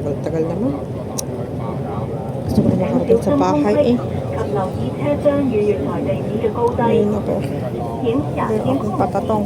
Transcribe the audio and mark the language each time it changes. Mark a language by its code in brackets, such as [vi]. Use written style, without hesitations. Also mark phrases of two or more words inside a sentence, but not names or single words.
[tl] tagal naman. Gusto ko na [yue] 請 [tl] makarating [yue] 小 [tl] sa [yue] 心空 [tl] bahay [yue] 隙 [tl] eh. [yue] 及留意車廂與月台地面嘅高低。 [tl] Ayun na po. [yue] 請小 [tl] Meron [yue] 心 [tl] akong [yue] 空隙， [tl] patatong.